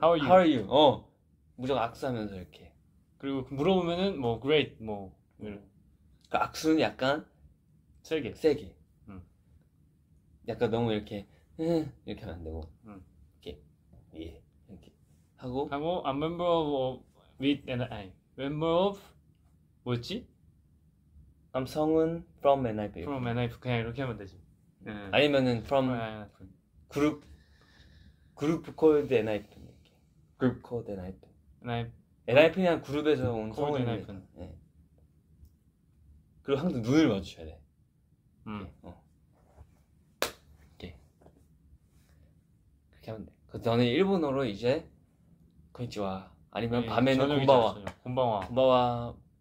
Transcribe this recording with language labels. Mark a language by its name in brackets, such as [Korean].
[English] How are you? [Korean] 무조건 악수하면서 이렇게. 그리고 물어보면은 뭐 great 뭐 그 악수는 약간 세게. 약간 너무 이렇게 이렇게 하면 안 되고 이렇게 이렇게 하고 [English] I'm member of member of [Korean] 뭐였지? [English] I'm 성은 from NIF. [Korean] From NIF 그냥 이렇게 하면 되지. 아니면은 [English] from 그룹 called NIF. 그룹 called NIF. [Korean] NIF는 그룹에서 온 성은이니까. 그리고 항상 눈을 마주쳐야 돼. 이렇게 그렇게 하면 돼. 그래서 너는 일본어로 이제 konnichiwa 아니면 밤에는 곤바와.